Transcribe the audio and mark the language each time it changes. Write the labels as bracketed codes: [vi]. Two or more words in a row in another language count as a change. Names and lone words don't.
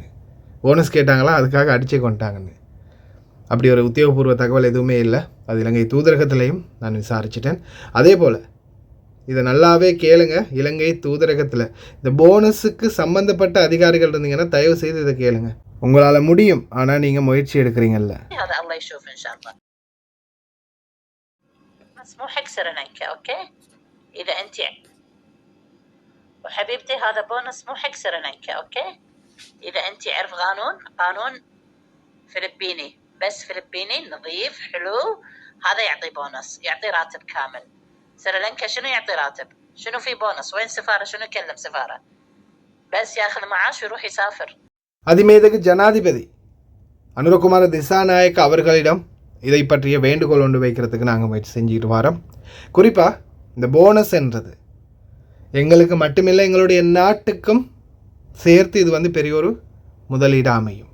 [ta] போனஸ் கேட்டாங்களா, அதுக்காக அடித்து கொண்டாங்கன்னு. அப்படி ஒரு உத்தியோகபூர்வ தகவல் எதுவுமே இல்லை. அது இலங்கை தூதரகத்திலையும் நான் விசாரிச்சிட்டேன். அதே போல் இதை நல்லாவே கேளுங்க. இலங்கை தூதரகத்தில் இந்த போனஸுக்கு சம்மந்தப்பட்ட அதிகாரிகள் இருந்தீங்கன்னா தயவு செய்து இதை கேளுங்க. உங்களால் முடியும், ஆனால் நீங்கள் முயற்சி எடுக்கிறீங்கல்ல. [ar] وحبيبتي هذا بونص مو حق سريلانكا. اوكي اذا انت عرف قانون فلبيني، بس فلبيني نظيف حلو، هذا يعطي بونص، يعطي راتب كامل. سريلانكا شنو يعطي راتب؟ شنو في بونص؟ وين سفارة؟ شنو يكلم سفارة؟ بس ياخذ معاش ويروح يسافر. [ta] அதிமேதகு ஜனாதிபதி அனுரகுமார திசாநாயக்க அவர்களிடம் இதை பற்றிய வேண்டுகோள் ஒன்று வைக்கிறதுக்கு நாங்கள் முயற்சி செஞ்சுட்டு வரோம். குறிப்பாக இந்த போனஸ் என்றது எங்களுக்கு மட்டுமில்லை, எங்களுடைய நாட்டுக்கும் சேர்த்து இது வந்து பெரிய ஒரு முதலீடு அமையும்.